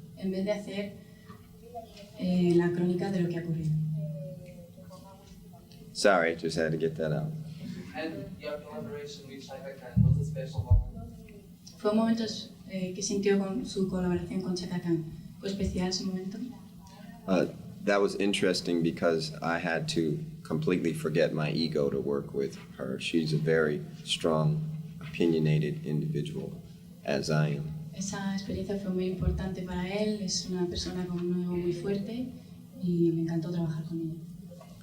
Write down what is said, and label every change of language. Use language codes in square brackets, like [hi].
[es] en vez de hacer la crónica de lo que ha ocurrido. [en] Sorry, just had to get that out. And your collaboration with Chaka Khan was a special moment. [es] Fue un momento que sintió con su colaboración con Chaka Khan. ¿Fue especial ese momento? [en] That was interesting because I had to completely forget my ego to work with her. She's a very strong, opinionated individual, as I am. [es] Esa experiencia fue muy importante para él. Es una persona con un ego muy fuerte y me encantó trabajar con ella.